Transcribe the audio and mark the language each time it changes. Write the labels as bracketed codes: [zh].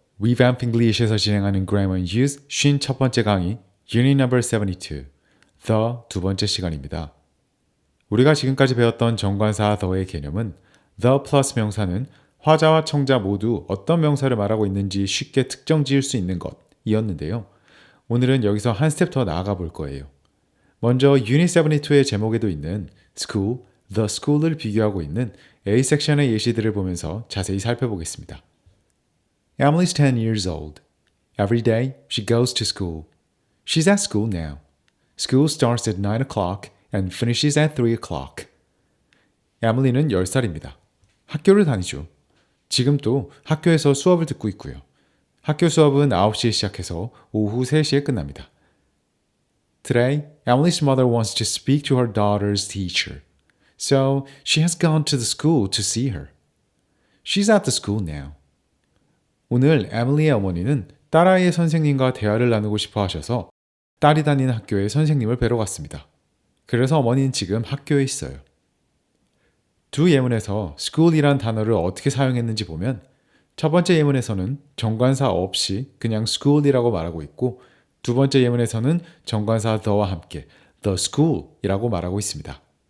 [ko] Revamp English에서 진행하는 Grammar and Use 51번째 강의 Unit Number 72 The 두 번째 시간입니다. 우리가 지금까지 배웠던 정관사 the의 개념은 the plus 명사는 화자와 청자 모두 어떤 명사를 말하고 있는지 쉽게 특정 지을 수 있는 것이었는데요. 오늘은 여기서 한 스텝 더 나아가 볼 거예요. 먼저 Unit 72의 제목에도 있는 School, The School을 비교하고 있는 A 섹션의 예시들을 보면서 자세히 살펴보겠습니다. [en] Emily's 10 years old. Every day, she goes to school. She's at school now. School starts at 9 o'clock and finishes at 3 o'clock. [ko] 에밀리는 10살입니다. 학교를 다니죠. 지금 또 학교에서 수업을 듣고 있고요. 학교 수업은 9시에 시작해서 오후 3시에 끝납니다. [en] Today, Emily's mother wants to speak to her daughter's teacher. So, she has gone to the school to see her. She's at the school now. [ko] 오늘 에밀리의 어머니는 딸아이의 선생님과 대화를 나누고 싶어 하셔서 딸이 다니는 학교에 선생님을 뵈러 갔습니다. 그래서 어머니는 지금 학교에 있어요. 두 예문에서 school이란 단어를 어떻게 사용했는지 보면 첫 번째 예문에서는 정관사 없이 그냥 school이라고 말하고 있고 두 번째 예문에서는 정관사 the와 함께 the school이라고 말하고 있습니다.